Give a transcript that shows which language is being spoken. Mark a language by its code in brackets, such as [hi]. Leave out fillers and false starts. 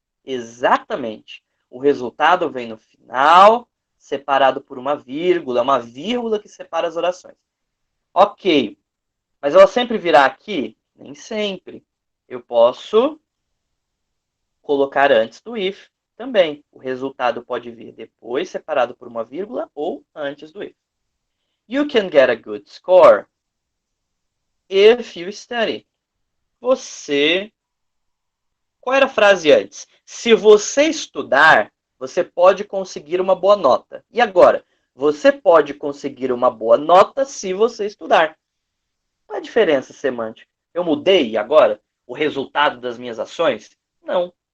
[pt] Exatamente. O resultado vem no final, separado por uma vírgula que separa as orações. Ok. Mas ela sempre virá aqui? Nem sempre. Eu posso colocar antes do if também. O resultado pode vir depois, separado por uma vírgula, ou antes do if. [en] You can get a good score if you study. [pt] Você... Qual era a frase antes? Se você estudar, você pode conseguir uma boa nota. E agora? Você pode conseguir uma boa nota se você estudar. Qual é a diferença semântica? Eu mudei agora o resultado das minhas ações? Não.